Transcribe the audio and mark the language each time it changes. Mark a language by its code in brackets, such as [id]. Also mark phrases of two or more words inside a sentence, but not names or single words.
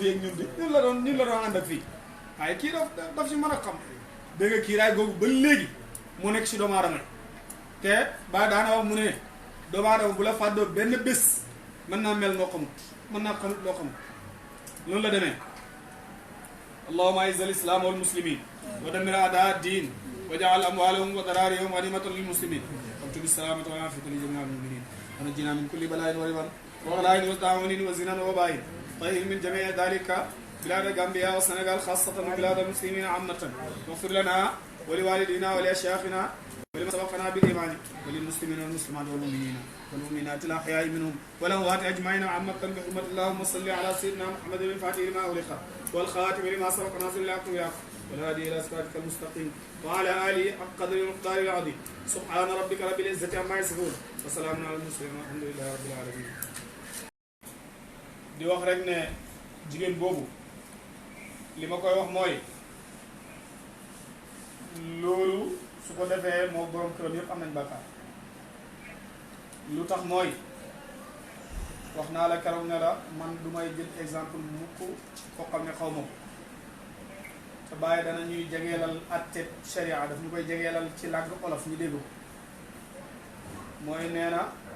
[wo] ak ñun di ñun la doon ànd ak fii waaye kii daf si mën a xam dégg nga kii raay googu ba léegi mu nekk si doomu aadama te ba daana wax mu ne doomu aadama bu la fàddoo benn bés mën naa mel noo xamut mën naa xamut loo xamut noonu la demee [ar] اللهم أعز الإسلام والمسلمين ودمر أعداء الدين واجعل أموالهم وذراريهم غنيمة للمسلمين وابتغ السلامة والعافية لجميع المؤمنين ونجنا من كل بلاء وربا وغلاء وتعاون و زنا ووباء طهر من جميع ذلك بلاد غامبيا والسنغال خاصة وبلاد المسلمين عامة واغفر لنا ولوالدينا ولأشياخنا ولمن سبقنا بالإيمان وللمسلمين والمسلمات والمؤمنين والمؤمنات الأحياء منهم والأموات أجمعين عامة بحرمة اللهم صل على سيدنا محمد الفاتح لما أغلق والخاتم لما سبق ناصر الحق بالحق والهادي إلى صراطك المستقيم وعلى آله حق قدر المقدار العظيم سبحان ربك رب العزة عما يصفون وسلام على المرسلين والحمد لله رب العالمين. [wo] di wax rek ne jigéen boobu li ma koy wax mooy loolu su ko defee moo borom këram yëpp am nañ bàkkaar lu tax mooy wax naa la keroog ne la man du may jël exemple mukk koo xam ne xaw ma ko te bàyyi dana ñuy jegeelal atte sharia daf ñu koy jegeelal ci làgg olof ñu dégg ko mooy nee na